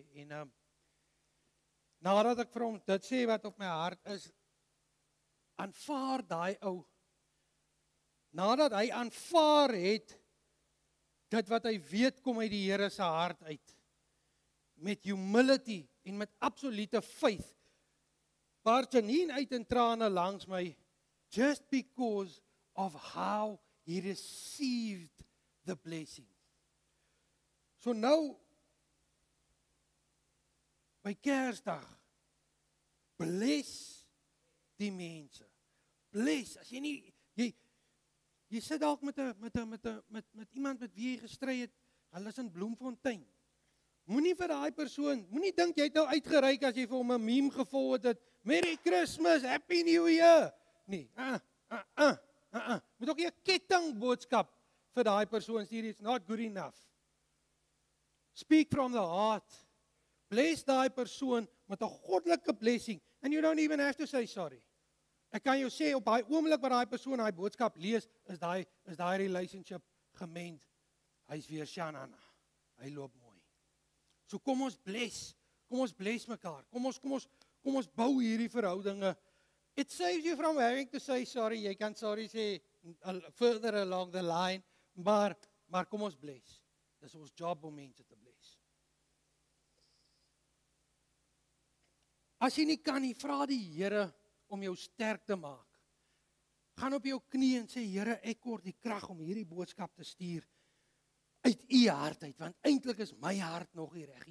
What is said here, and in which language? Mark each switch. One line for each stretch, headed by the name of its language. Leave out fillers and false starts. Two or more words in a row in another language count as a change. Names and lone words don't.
Afrikaans: En nadat ek vir hom dit sê wat op my hart is, aanvaar daai ou. Nadat hy aanvaar het dit wat hy weet kom uit die Here se hart uit, met humility en met
English: absolute faith,
Afrikaans: baar Janine uit in trane langs my,
English: just because of how he received the blessing.
Afrikaans: So nou, by Kersdag, bless die mense. Bless, as jy nie, jy sit dalk met iemand met wie jy gestry het, hulle is in Bloemfontein. Moenie vir daai persoon, moenie dink jy het nou uitgereik as jy vir hom 'n meme gevolg het,
English: Merry Christmas, Happy New Year.
Afrikaans: Nee, moet ook nie 'n ketting boodskap vir daai persoon stuur,
English: it's not good enough. Speak from the heart.
Afrikaans: Bless daai persoon met 'n goddelike
English: blessing, and you don't even have to say sorry.
Afrikaans: Ek kan jou sê op daai oomblik wat daai persoon daai boodskap lees, is daai relationship gemend. Hy's weer Shanana. Hy loop mooi. So kom ons bless mekaar. Kom ons bou hierdie verhoudinge.
English: It saves you from having to say sorry.
Afrikaans: Jy kan sorry sê
English: further along the line,
Afrikaans: maar kom ons bless. Dis ons job om mense te bless. As jy nie kan nie, vra die Here om jou sterk te maak. Gaan op jou knie en sê, Here, ek kort die krag om hierdie boodskap te stuur uit U hart uit, want eintlik is my hart nog nie reg.